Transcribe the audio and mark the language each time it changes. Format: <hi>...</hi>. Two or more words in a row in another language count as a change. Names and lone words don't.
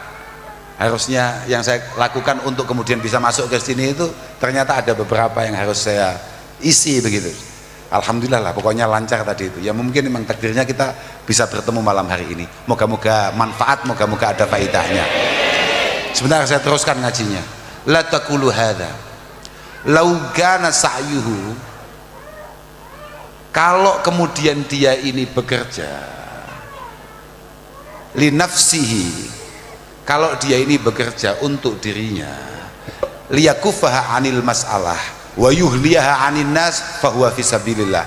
<id>Harusnya yang saya lakukan untuk kemudian bisa masuk ke sini itu ternyata ada beberapa yang harus saya isi begitu. Alhamdulillah lah, pokoknya lancar tadi itu. Ya mungkin memang takdirnya kita bisa bertemu malam hari ini. Moga-moga manfaat, moga-moga ada faedahnya. Sebentar saya teruskan ngajinya.</id> <ar>لا تقولوا هذا. لو كان سعيه,</ar> <id>kalau kemudian dia ini bekerja</id> <ar>لنفسه,</ar> <id>kalau dia ini bekerja untuk dirinya,</id> <ar>ليكفها عن المسألة ويغنيها عن الناس فهو في سبيل الله.</ar>